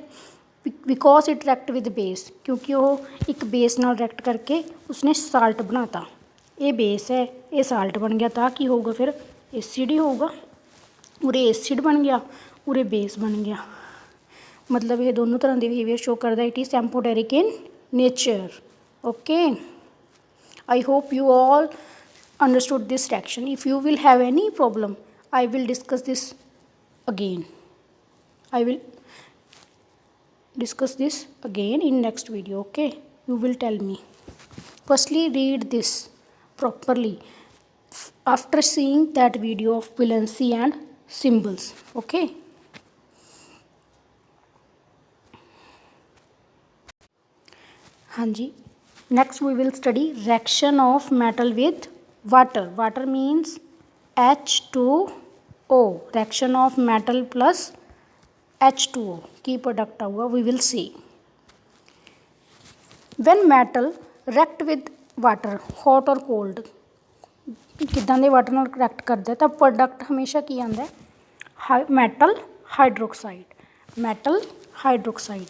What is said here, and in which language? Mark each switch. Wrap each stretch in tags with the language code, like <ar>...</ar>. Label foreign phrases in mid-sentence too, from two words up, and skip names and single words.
<en>because it react with base,</en> <pa>ਕਿਉਂਕਿ ਉਹ ਇੱਕ ਬੇਸ ਨਾਲ ਰਿਐਕਟ ਕਰਕੇ ਉਸਨੇ ਸਾਲਟ ਬਣਾ ਤਾ। ਇਹ ਬੇਸ ਹੈ, ਇਹ ਸਾਲਟ ਬਣ ਗਿਆ, ਤਾਂ ਕੀ ਹੋਊਗਾ ਫਿਰ ਐਸਿਡ ਹੀ ਹੋਊਗਾ। ਉਰੇ ਐਸਿਡ ਬਣ ਗਿਆ, ਉਰੇ ਬੇਸ ਬਣ ਗਿਆ, ਮਤਲਬ ਇਹ ਦੋਨੋਂ ਤਰ੍ਹਾਂ ਦੇ ਬਿਹੇਵੀਅਰ ਸ਼ੋ ਕਰਦਾ।</pa> <en>It is amphoteric in nature, okay. I hope you all understood this reaction. If you will have any problem, I will discuss this again. I will discuss this again in next video, okay. You will tell me. Firstly read this properly after seeing that video of valency and symbols, okay. ਹਾਂਜੀ, next we will study reaction of metal with water. Water means H2O, reaction of metal plus H2O</en> <pa>ਕੀ ਪ੍ਰੋਡਕਟ ਆਊਗਾ</pa> <en>we will see. When metal react with water, hot or cold,</en> <pa>ਕਿੱਦਾਂ ਦੇ ਵਾਟਰ ਨਾਲ ਰਿਐਕਟ ਕਰਦਾ, ਤਾਂ ਪ੍ਰੋਡਕਟ ਹਮੇਸ਼ਾ ਕੀ ਆਉਂਦਾ,</pa> <en>metal hydroxide, metal hydroxide.</en>